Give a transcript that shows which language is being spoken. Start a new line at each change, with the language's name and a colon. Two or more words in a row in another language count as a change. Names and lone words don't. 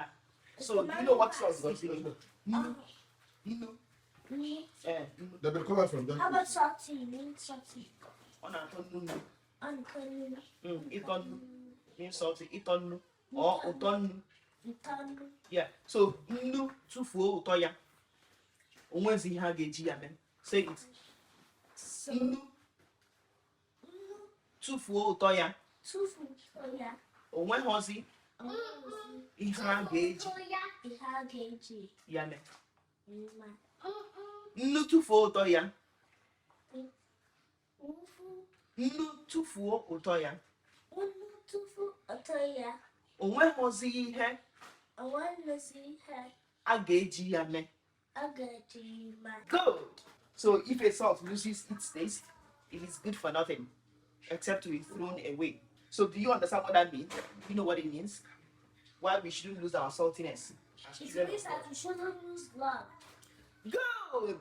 English: So you know what sauce is it? No. They've been covered from that. How about salty? Salty.
Igbo: Onunu.
English: Uncle. Itonu. Means salty. Itonu. Or utonu.
Igbo: Itanu. Yeah. So nnu tufuo ụtọ ya. Onwezi ihe a ga-eji ya mee.
English: Say it.
Igbo: Nnu tufuo ụtọ ya. Tufuo ụtọ ya. Onweghọzi ihe a ga-eji ya mee. Nnu tufuo ụtọ ya. Nnu tufuo ụtọ ya. Onweghọzi ihe a ga-eji ya mee.
English: Good. So if a salt loses its taste, it is good for nothing except to be thrown away. So do you understand what that means? You know what it means? Why we shouldn't lose our saltiness? It means that we shouldn't lose love. Good.